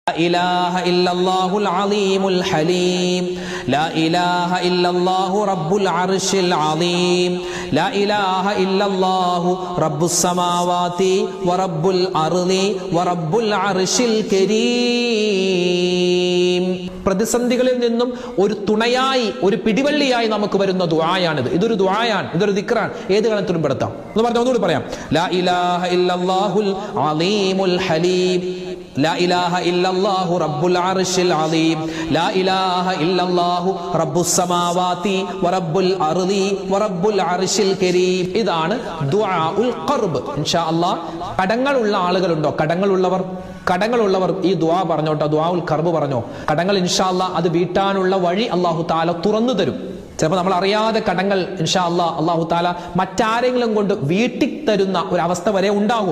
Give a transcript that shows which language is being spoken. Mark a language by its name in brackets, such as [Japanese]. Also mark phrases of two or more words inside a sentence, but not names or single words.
[Arabic] إله إلا الله العظيم الحليم لا إله إلا الله رب العرش العظيم لا إله إلا الله رب السماوات ورب الأرض ورب العرش الكريم. [Malayalam] പ്രതിസന്ധികളിൽ നിന്നും ഒരു തുണയായി, ഒരു പിടിവള്ളിയായി നമുക്ക് വരുന്ന ദുആയാണിത്. ഇതൊരു ദുആയാണ്, ഇതൊരു ദിക്റാണ്. ഏത് കാലത്തിലും പെടുത്താം. എന്ന് പറഞ്ഞാൽ ഒന്നുകൂടി പറയാം. [Arabic] لا إله إلا الله العليم الحليم لا إله إلا الله رب العرش العظيم لا إله إلا الله رب السماوات ورب الأرض ورب العرش الكريم. [Malayalam] ഇതാണ് [Arabic] دعاء الكرب. إن شاء الله [Malayalam] കടങ്ങളുള്ള ആളുകളുണ്ടോ? കടങ്ങളുള്ളവർ ഈ ദുആ പറഞ്ഞോട്ടോ, [Arabic] دعاء الكرب [Malayalam] പറഞ്ഞോ. കടങ്ങൾ [Arabic] إن شاء الله [Malayalam] അത് വീട്ടാനുള്ള വഴി [Arabic] الله تعالى [Malayalam] തുറന്നു തരും. ചിലപ്പോൾ നമ്മൾ അറിയാതെ കടങ്ങൾ [Arabic] إن شاء الله الله تعالى [Malayalam] മറ്റാരെങ്കിലും കൊണ്ട് വീട്ടി തരുന്ന ഒരു അവസ്ഥ വരെ ഉണ്ടാകും.